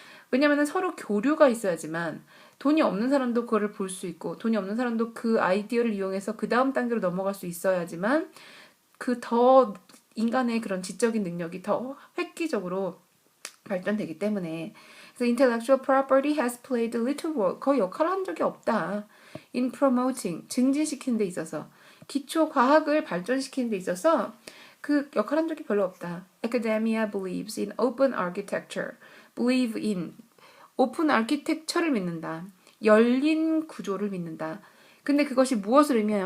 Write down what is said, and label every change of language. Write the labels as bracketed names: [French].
[Korean] 왜냐면은 서로 교류가 있어야지만 돈이 없는 사람도 그거를 볼 수 있고 돈이 없는 사람도 그 아이디어를 이용해서 그 다음 단계로 넘어갈 수 있어야지만 그 더 인간의 그런 지적인 능력이 더 획기적으로 발전되기 때문에 그래서 [English] intellectual property has played little role. [Korean] 거의 역할을 한 적이 없다. [English] in promoting, [Korean] 증진시키는 데 있어서 기초 과학을 발전시키는 데 있어서 그 역할 한 적이 별로 없다. [English] Academia believes in open architecture. believe in [Korean] 오픈 아키텍처를 믿는다. 열린 구조를 믿는다. 근데 그것이 무엇을 의미하냐?